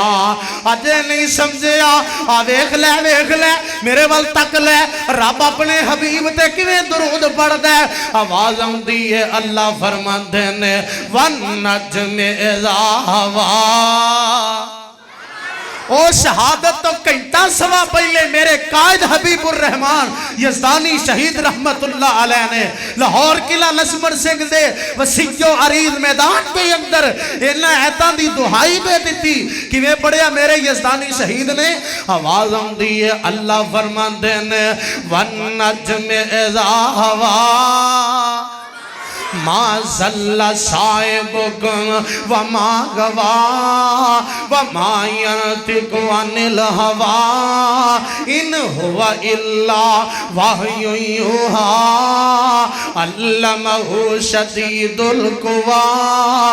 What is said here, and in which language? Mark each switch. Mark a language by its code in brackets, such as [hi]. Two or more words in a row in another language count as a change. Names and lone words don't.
[pa] اجے نہیں سمجھیا آ ویکھ لے میرے وال تک لے، رب اپنے حبیب تے کویں درود پڑھدا ہے. آواز آؤندی ہے، اللہ فرماندے نے [ar] والنجم إذا هوى. [pa] او شہادت تو گھنٹہ سوا پہلے میرے قائد حبیب الرحمن یزدانی شہید [ar] رحمة الله عليه [pa] نے لاہور قلعہ لچھمن سنگھ دے وسیع و عریض میدان کے اندر انہاں آیتاں دی دہائی دے دی. کویں پڑھیا میرے یزدانی شہید نے؟ آواز آؤندی ہے، اللہ فرماندے نے [ar] والنجم إذا هوى. ما ضل صاحبكم وما غوا وما ينطق عن الهوى إن هو إلا وحي يوحى علمه شديد القوى